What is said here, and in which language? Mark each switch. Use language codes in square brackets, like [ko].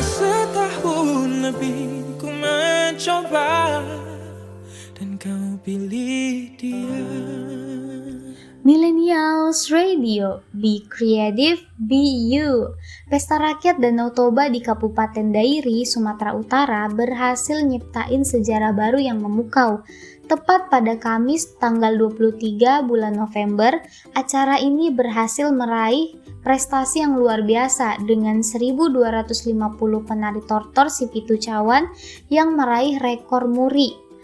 [id] Setahun lebih ku mencoba, dan kau pilih dia. [en] Millennials Radio, be creative, be you. [id] Pesta Rakyat Danau Toba di Kabupaten Dairi, Sumatera Utara berhasil nyiptain sejarah baru yang memukau. Tepat pada Kamis tanggal 23 bulan November, acara ini berhasil meraih prestasi yang luar biasa dengan 1.250 penari tortor si Pitu Cawan yang meraih rekor muri.